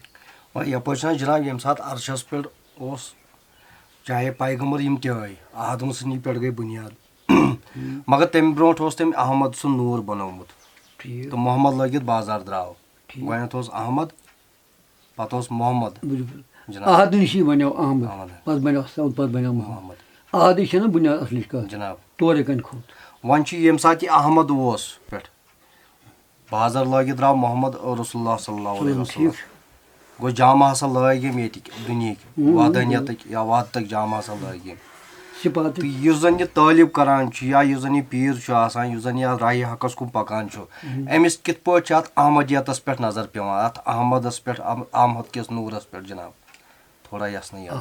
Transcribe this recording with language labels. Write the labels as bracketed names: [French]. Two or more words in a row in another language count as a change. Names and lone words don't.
[Kashmiri] وۄنۍ یپٲرۍ چھُنہ جناب ییٚمہِ ساتہٕ عرشس پٮ۪ٹھ اوس چاہے پیغمبر یِم تہِ آے آدم سٕنٛدی پٮ۪ٹھ گٔے بُنیاد مگر تمہِ برونٛٹھ اوس تٔمۍ احمد سُنٛد نوٗر بنومُت تہٕ محمد لٲگِتھ بازار درٛاو گۄڈنٮ۪تھ اوس احمد پتہٕ اوس محمد احد نِشی بنیو احمد پتہٕ بنیو پتہٕ بنیو محمد احدٕے چھےٚ نہ بُنیاد اَصلٕچ کَتھ جناب تورے کَنۍ کھوٚت وۄنۍ چھُ ییٚمہِ ساتہٕ یہِ احمد اوس پٮ۪ٹھ بازر لٲگِتھ درٛاو محمد [Arabic] رسول اللہ صلی اللہ علیہ وسلم [Kashmiri] گوٚو جامہٕ ہسا لٲگۍ یِم ییٚتِکۍ دُنہِکۍ وحدانیتٕکۍ یا وحدتٕکۍ جامہٕ ہسا لٲگۍ یِم تہٕ یُس زن یہِ طٲلب کران چھُ یا یُس زن یہِ پیٖر چھُ آسان یُس زن یہِ راہہِ حقس کُن پکان چھُ أمِس کِتھ پٲٹھۍ چھِ اتھ احمدیتس پٮ۪ٹھ نظر پیٚوان اتھ احمدس پٮ۪ٹھ احمد کِس نوٗرس پٮ۪ٹھ جناب تھوڑا یژھنٕے